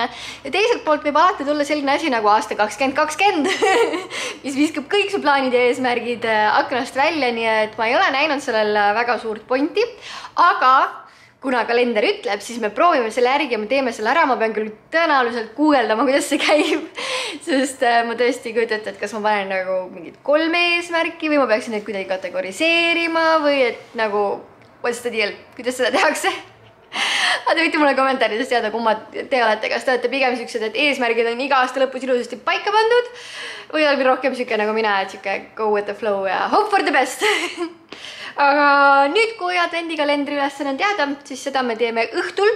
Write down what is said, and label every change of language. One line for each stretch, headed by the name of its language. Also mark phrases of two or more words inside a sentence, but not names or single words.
Estonian: Ja teiselt poolt võib alati tulla selline asi nagu aasta 2020, mis viskab kõik su plaanid ja eesmärgid aknast välja, nii et ma ei ole näinud sellel väga suurt pointi, aga kuna kalender ütleb, siis me proovime selle järgi ja me teeme selle ära. Ma pean küll tõenäoliselt guugeldama, kuidas see käib, sest ma tõesti ei kujuta ette, et kas ma panen nagu mingid 3 eesmärki või ma peaksin neid kuidagi kategoriseerima või et nagu,
English: what's the deal,
Estonian: kuidas seda tehakse? Aga te võite mulle kommentaarides teada, kummad te olete, kas te olete pigem siuksed, et eesmärgid on iga aasta lõpus ilusasti paika pandud või olete rohkem siuke nagu mina, et siuke
English: go with the flow
Estonian: ja
English: hope for the best.
Estonian: Aga nüüd, kui advendikalendri ülesanne on teada, siis seda me teeme õhtul.